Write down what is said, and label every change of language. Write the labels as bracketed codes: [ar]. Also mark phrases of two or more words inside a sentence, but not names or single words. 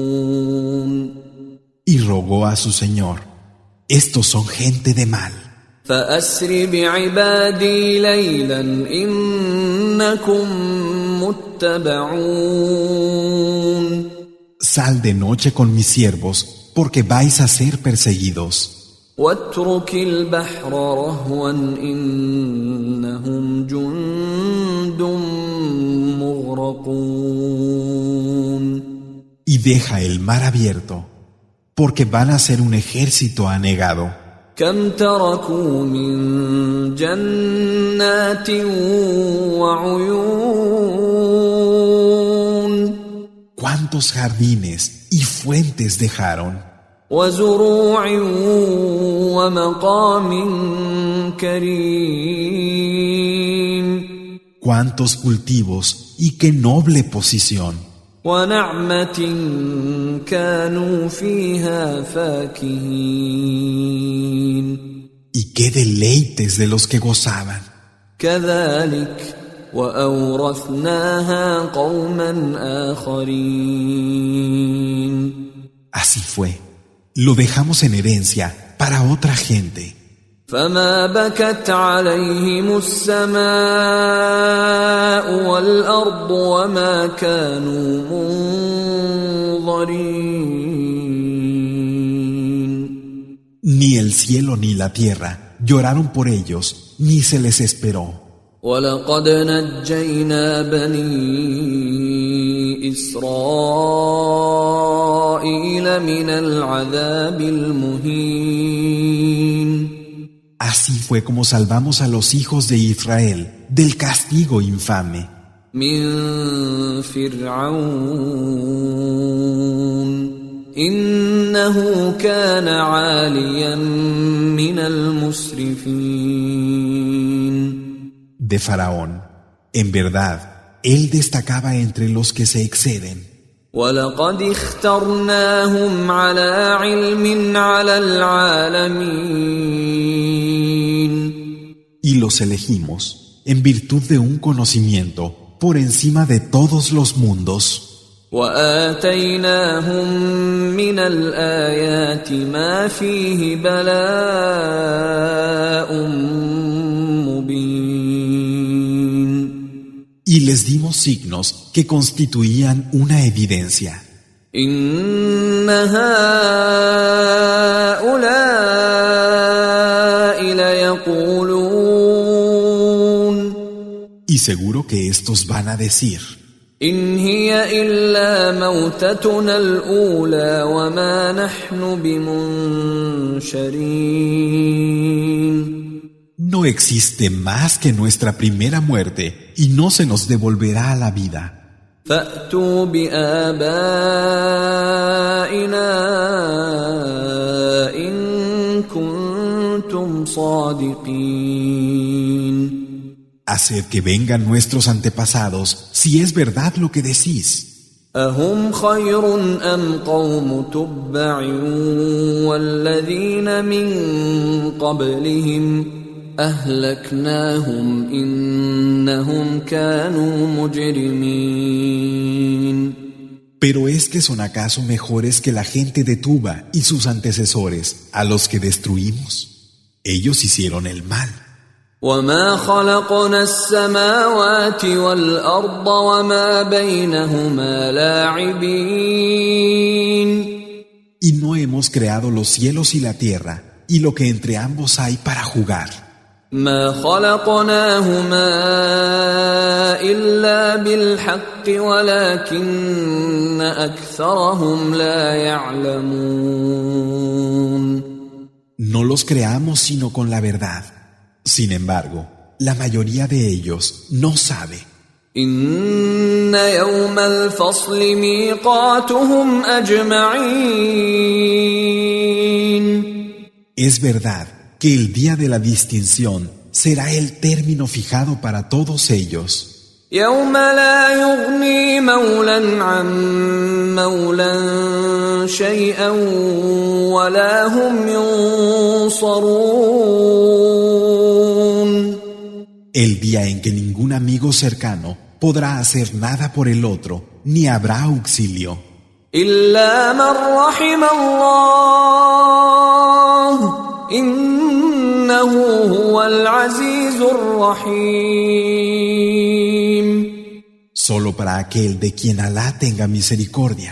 [es] Y rogó a su Señor: estos son gente de mal. [ar] فأسر بعبادي ليلا إنكم متبعون. [es] Sal de noche con mis siervos, porque vais a ser perseguidos. [ar] واترك البحر رهوا إنهم جند مغرقون. [es] Y deja el mar abierto, porque van a ser un ejército anegado. [ar] كم تركوا من جنات وعيون. [es] ¿Cuántos jardines y fuentes dejaron? [ar] وزروع ومقام كريم. [es] ¿Cuántos cultivos y qué noble posición? [ar] ونعمة كانوا فيها فاكهين. [es] Y qué deleites de los que gozaban. [ar] كذلك وأورثناها قوما آخرين. [es] Así fue. Lo dejamos en herencia para otra gente. [ar] فما بكت عليهم السماء والأرض وما كانوا منظرين. [es] Ni el cielo ni la tierra lloraron por ellos, ni se les esperó. [ar] ولقد نجينا بني إسرائيل من العذاب المهين. [es] Así fue como salvamos a los hijos de Israel del castigo infame. [ar] من فرعون إنه كان عاليا من المسرفين. [es] De Faraón, en verdad, él destacaba entre los que se exceden. [ar] ولقد اخترناهم على علم على العالمين. [es] Y los elegimos en virtud de un conocimiento por encima de todos los mundos. [ar] وآتيناهم من الآيات ما فيه بلاء مبين. [es] Y les dimos signos que constituían una evidencia. [ar] إن هؤلاء ليقولون. [es] Y seguro que estos van a decir: [ar] إن هي إلا موتتنا الأولى وما نحن بمنشرين. [es] No existe más que nuestra primera muerte y no se nos devolverá a la vida. [ar] فأتوا بآبائنا إن كنتم صادقين. [es] Haced que vengan nuestros antepasados si es verdad lo que decís. [ar] أهم خير أم قوم تبع والذين من قبلهم أهلكناهم إنهم كانوا مجرمين. [es] Pero es que son acaso mejores que la gente de Tuba y sus antecesores, a los que destruimos. Ellos hicieron el mal. [ar] وما خلقنا السماوات والأرض وما بينهما لاعبين. [es] Y no hemos creado los cielos y la tierra, y lo que entre ambos hay para jugar. [ar] ما خلقناهما إلا بالحق ولكن أكثرهم لا يعلمون. [es] No los creamos sino con la verdad. Sin embargo, la mayoría de ellos no sabe. [ar] إن يوم الفصل ميقاتهم أجمعين. [es] Es verdad que el día de la distinción será el término fijado para todos ellos. [ar] يوم لا يغني مولا عن مولا شيئا ولا هم ينصرون. [es] El día en que ningún amigo cercano podrá hacer nada por el otro, ni habrá auxilio. [ar] إلا من رحم الله إنه هو العزيز الرحيم. [es] Solo para aquel de quien Alá tenga misericordia.